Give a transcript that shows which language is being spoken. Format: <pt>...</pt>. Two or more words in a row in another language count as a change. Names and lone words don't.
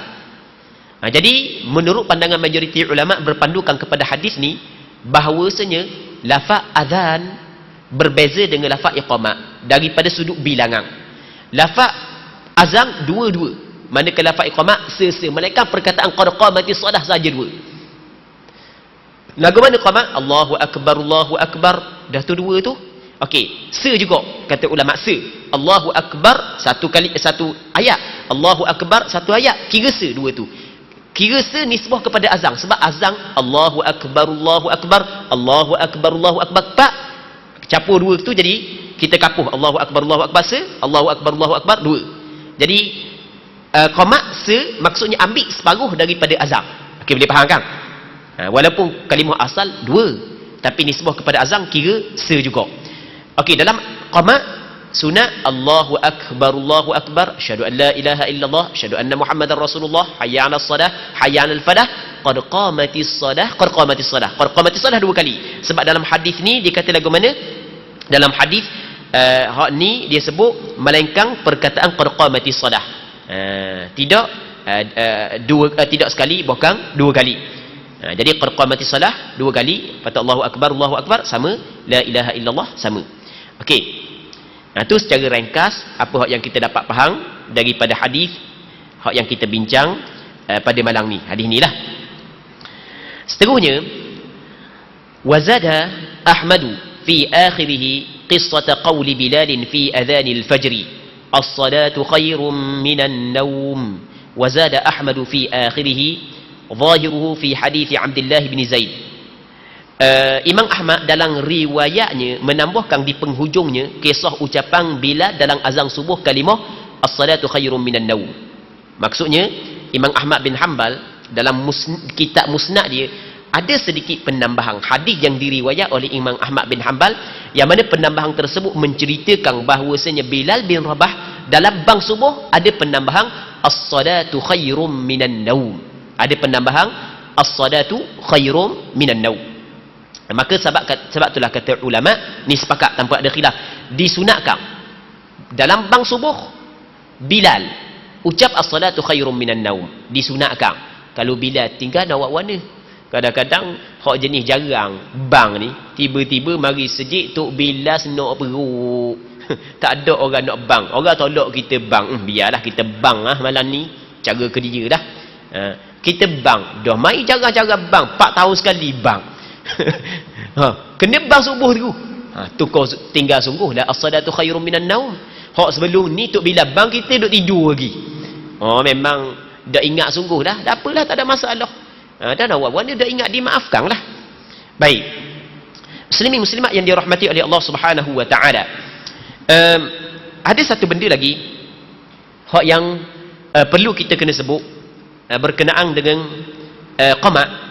<ms>Jadi menurut pandangan majoriti ulama berpandukan kepada hadis ni bahawasanya lafaz azan berbeza dengan lafaz iqamah daripada sudut bilangan. Lafaz azan dua-dua, manakala lafaz iqamah melainkan perkataan</ms> <ar>قد قامت الصلاة</ar> <ms>saja dua. Lagu mana qamat?</ms> <ar>الله أكبر، الله أكبر.</ar> <ms>Dah tu dua tu. Okey, juga kata ulama</ms> <ar>الله أكبر</ar> <ms>satu ayat,</ms> <ar>الله أكبر</ar> <ms>satu ayat. Kira dua tu. Kira nisbah kepada azan, sebab azan</ms> <ar>الله أكبر، الله أكبر، الله أكبر، الله أكبر.</ar> <ms>Tak campur dua tu jadi kita kapuh</ms> <ar>الله أكبر، الله أكبر الله أكبر، الله أكبر dua.</ar> <ms>Jadi qamat maksudnya ambil separuh daripada azan. Okey, boleh faham kan? Walaupun kalimah asal dua, Tapi nisbah kepada azan kira se juga.</ms> <ar>Okey,</ar> <ms>dalam qamat sunat</ms> <ar>الله أكبر، أشهد أن لا إله إلا الله، أشهد أن محمدا رسول الله، حي على الصلاة، حي على الفلاح، قد قامت الصلاة، قد قامت الصلاة. قد قامت الصلاة 2 kali.</ar> <ms>Sebab dalam hadis ni dia kata lagu mana? Dalam hadis hak ni dia sebut melainkan perkataan</ms> <ar>قد قامت الصلاة.</ar> <ms>Tidak tidak sekali, bukan 2 kali. Jadi</ms> <ar>قد قامت الصلاة</ar> <ms>2 kali, kata</ms> <ar>الله أكبر</ar> <ms>sama,</ms> <ar>لا إله إلا الله</ar> <ms>sama. Okey. Itu secara ringkas apa yang kita dapat faham daripada hadis hak yang kita bincang pada malam ni. Hadis ni lah. Seterusnya,</ms> <ar>وزاد أحمد في آخره قصة قول بلال في أذان الفجر، الصلاة خير من النوم. وزاد أحمد في آخره ظاهره في حديث عبد الله بن زيد.</ar> <ms>Imam Ahmad dalam riwayatnya menambahkan di penghujungnya kisah ucapan Bilal dalam azan subuh kalimah</ms> <ar>الصلاة خير من النوم.</ar> <ms>Maksudnya Imam Ahmad bin Hanbal dalam kitab musnad dia ada sedikit penambahan hadis yang diriwayat oleh Imam Ahmad bin Hanbal, yang mana penambahan tersebut menceritakan bahawasanya Bilal bin Rabah dalam bang subuh ada penambahan</ms> <ar>الصلاة خير من النوم.</ar> <ms>Ada penambahan</ms> <ar>الصلاة خير من النوم.</ar> <ms>Maka sebab itulah kata ulama ni sepakat tanpa ada khilaf, disunatkan dalam bang subuh Bilal ucap</ms> <ar>الصلاة خير من النوم,</ar> <ms>disunatkan. Kalau Bilal tinggal nak buat mana? Kadang-kadang hak jenis jarang bang ni tiba-tiba mari sejik tok Bilal nak peruk. Tak ada orang nak bang, orang tolak kita bang, biarlah kita bang malam ni, cara kerja dah. Kita bang dah mai cara-cara bang 4 tahun sekali bang. Kena bang subuh tu. Tu kau tinggal sungguh lah</ms> <ar>الصلاة خير من النوم.</ar> <ms>Hak sebelum ni tok bila bang kita duk tidur lagi. Memang dak ingat sungguh dah. Tak apalah, tak ada masalah. Dan awak ni dak ingat, dimaafkan lah. Baik. Muslimin muslimat yang dirahmati oleh Allah</ms> <ar>سبحانه وتعالى.</ar> <ms>Ada satu benda lagi hak yang perlu kita kena sebut berkenaan dengan qamat.</ms>